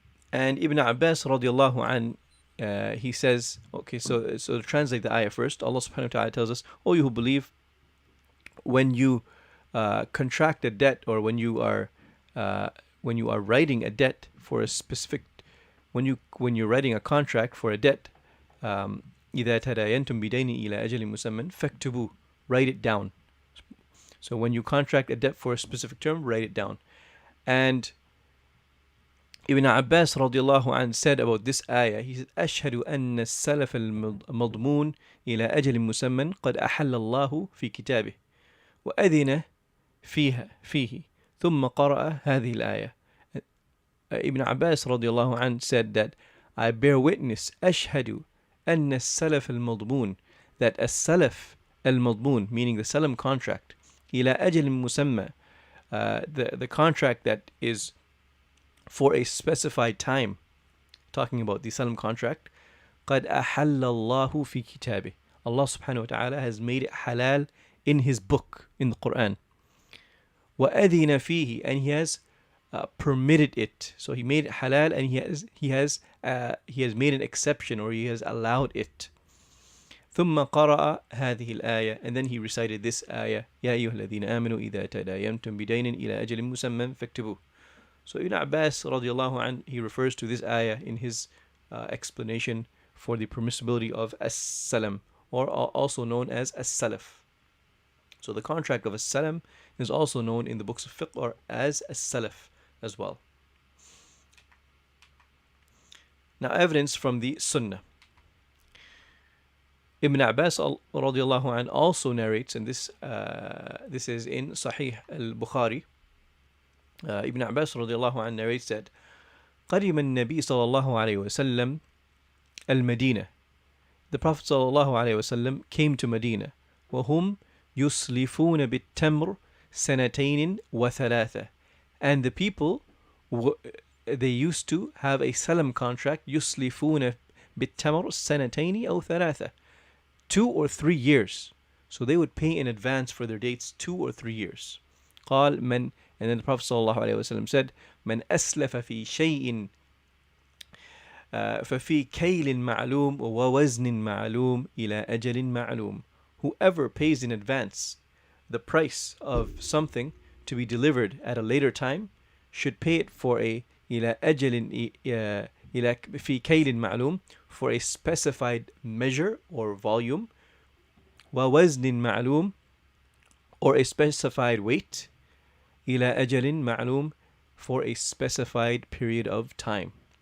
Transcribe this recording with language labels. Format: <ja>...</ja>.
<en>And Ibn Abbas radiallahu an, he says, okay, so to translate the ayah first, Allah subhanahu wa ta'ala tells us, O you who believe, when you contract a debt, or when you are writing a debt for a specific, when you're writing a contract for a debt,</en> <ar>إذا تداينتم بدين إلى أجل مسمى فاكتبوه,</ar> <en>write it down. So when you contract a debt for a specific term, write it down. And Ibn Abbas radiallahu anh said about this ayah, he said,</en> <ar>أشهد أن السلف المضمون إلى أجل مسمى قد أحل الله في كتابه وأذن فيه ثم قرأ هذه الآية.</ar> <en>Ibn Abbas radiallahu anh said that I bear witness,</en> <ar>أشهد أن السلف المضمون,</ar> <en>that السلف المضمون, meaning the Salam contract,</en> <ar>إلى أجل مسمى,</ar> <en>the contract that is for a specified time, talking about the Salam contract,</en> <ar>قد أحل الله في كتابه,</ar> <en>Allah subhanahu wa ta'ala has made it halal in his book, in the Quran.</en> <ar>وأذن فيه,</ar> <en>and he has permitted it. So he made it halal, and he has made an exception, or he has allowed it.</en> <ar>ثم قرأ هذه الآية,</ar> <en>and then he recited this ayah,</en> <ar>يا أيها الذين آمنوا إذا تداينتم بدين إلى أجل مسمى فاكتبوه.</ar> <en>So Ibn Abbas radiallahu anh, he refers to this ayah in his explanation for the permissibility of As-Salam, or also known as As-Salaf. So the contract of As-Salam is also known in the books of Fiqh or as As-Salaf as well. Now, evidence from the Sunnah. Ibn Abbas radiallahu anh also narrates, and this is in Sahih al-Bukhari. Ibn Abbas radiallahu anh narrates that</en> <ar>قدم النبي صلى الله عليه وسلم المدينة.</ar> <en>The Prophet صلى الله عليه وسلم came to Medina.</en> <ar>وهم يسلفون بالتمر سنتين وثلاثة.</ar> <en>And the people, they used to have a salam contract,</en> <ar>يسلفون بالتمر سنتين أو ثلاثة,</ar> <en>2 or 3 years. So they would pay in advance for their dates 2 or 3 years.</en> <ar>قال من,</ar> <en>and then the Prophet صلى الله عليه وسلم said,</en> <ar>من أسلف في شيء ففي كيل معلوم ووزن معلوم إلى أجل معلوم.</ar> <en>Whoever pays in advance the price of something to be delivered at a later time should pay it for a</en> <ar>إلى أجل إلى في كيل معلوم,</ar> <en>for a specified measure or volume,</en> <ar>ووزن معلوم,</ar> <en>or a specified weight,</en> <ar>إلى أجل معلوم,</ar> <en>for a specified period of time.</en>